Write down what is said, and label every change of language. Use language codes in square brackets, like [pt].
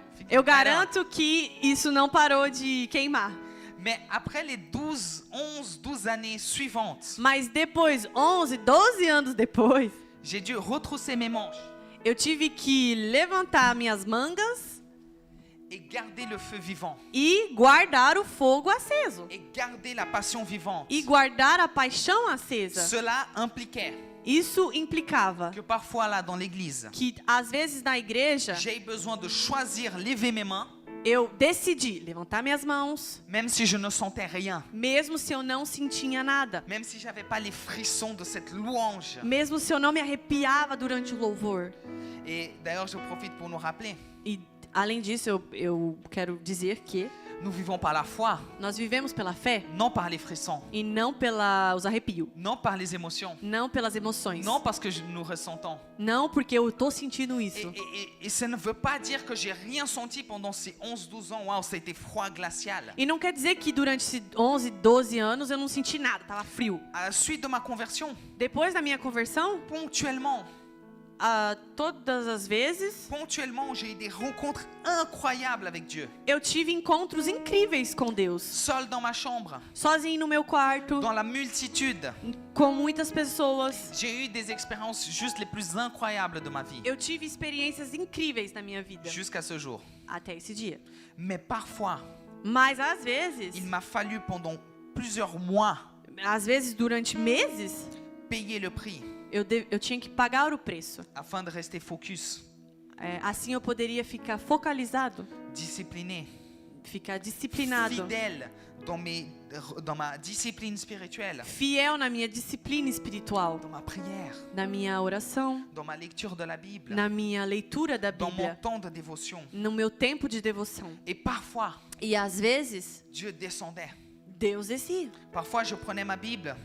[pt] eu garanto que isso não parou de queimar. [fr] Mais après les 12 années suivantes, [pt] Mas depois, 11, 12 anos depois, [fr] j'ai dû retrousser mes manches [pt] eu tive que levantar minhas mangas [fr] et garder le feu vivant [pt] e guardar o fogo aceso. [fr] et garder la passion vivante. [pt] E guardar a paixão acesa. [fr] Cela impliquait [pt] Isso implicava [fr] que parfois là dans l'église, [pt] que, às vezes, na igreja, [fr] j'ai besoin de choisir lever mes mains, [pt] eu decidi levantar minhas mãos, [fr] même si je ne sentais rien, [pt] mesmo se eu não sentia nada. [fr] même si j'avais pas les frissons de cette louange. [pt] Mesmo se eu não me arrepiava durante o louvor. [fr] Et d'ailleurs, je profite pour nous rappeler, [pt] E, além disso, eu quero dizer que [fr] nous vivons par la foi, [pt] nós vivemos pela fé [fr] non par les frissons, [pt] e não pelos arrepios, [fr] non par les émotions, [pt] não pelas emoções, [fr] non parce que nous ressentons. [pt] não porque eu tô sentindo isso. [fr] Et ça ne veut pas dire que j'ai rien senti pendant ces 11-12 ans. Waouh, ça a été froid glacial. [pt] E não quer dizer que durante esses 11, 12 anos eu não senti nada, tava frio. [fr] À la suite de ma conversion, [pt] Depois da minha conversão, [fr] ponctuellement, [pt] todas as vezes, [fr] j'ai eu des rencontres incroyables avec Dieu. [pt] eu tive encontros incríveis com Deus. [fr] Seul dans ma chambre, [pt] Sozinho no meu quarto, [fr] dans la multitude, [pt] com muitas pessoas. [fr] j'ai eu des expériences juste les plus incroyables de ma vie. [pt] Eu tive experiências incríveis na minha vida, [fr] Jusqu'à ce jour. [pt] até esse dia. [fr] Mais parfois, [pt] Mas às vezes, [fr] il m'a fallu pendant plusieurs mois [pt] durante meses, [fr] payer le prix [pt] eu tinha que pagar o preço. [fr] afin de rester focus, [pt] Assim eu poderia ficar focalizado, [fr] discipliné, [pt] ficar disciplinado, [fr] fidèle dans ma discipline spirituelle, [pt] fiel na minha disciplina espiritual, [fr] dans ma prière, [pt] na minha oração, [fr] dans ma lecture de la Bible, [pt] na minha leitura da [fr] dans mon [pt] Bíblia, [fr] temps de dévotion. [pt] no meu tempo de devoção. [fr] Et parfois, [pt] E às vezes, [fr] Dieu descendait. [pt] Deus descia. [fr] Parfois, je prenais ma Bible